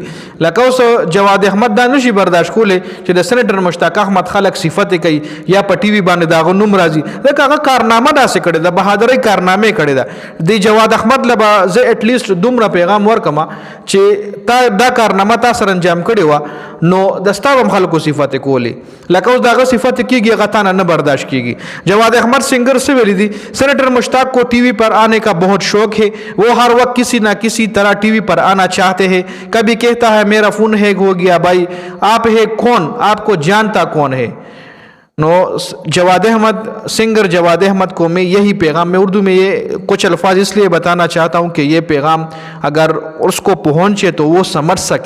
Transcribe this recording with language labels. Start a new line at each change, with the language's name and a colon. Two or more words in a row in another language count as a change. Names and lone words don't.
Pashto: لکه اوس جواد احمد دا نشي برداشت کولی چې د سینیټر مشتاق احمد خلک صفتې کوي یا په ټي وي باندې د هغه نوم راځي، ځکه هغه کارنامه داسې کړې ده، بهادرۍ کارنامې کړې ده. د جواد احمد له به زه اټلیسټ دومره پیغام ورکم چې تا دا کارنامه تا سره انجام کړې وه نو د ستا هم خلکو صفتې کولې، لکه اوس د هغه صفتې کېږي هغه تا نه برداشت کېږي.
Urdu: جواد احمد سنگر سے ویلی دی سینیٹر مشتاق کو ٹی وی پر آنے کا بہت شوق ہے، وہ ہر وقت کسی نہ کسی طرح ٹی وی پر آنا چاہتے ہیں. کبھی کہتا ہے میرا فون ہیک ہو گیا، بھائی آپ ہے کون، آپ کو جانتا کون ہے. نو جواد احمد سنگر جواد احمد کو میں یہی پیغام، میں اردو میں یہ کچھ الفاظ اس لیے بتانا چاہتا ہوں کہ یہ پیغام اگر اس کو پہنچے تو وہ سمجھ سکے.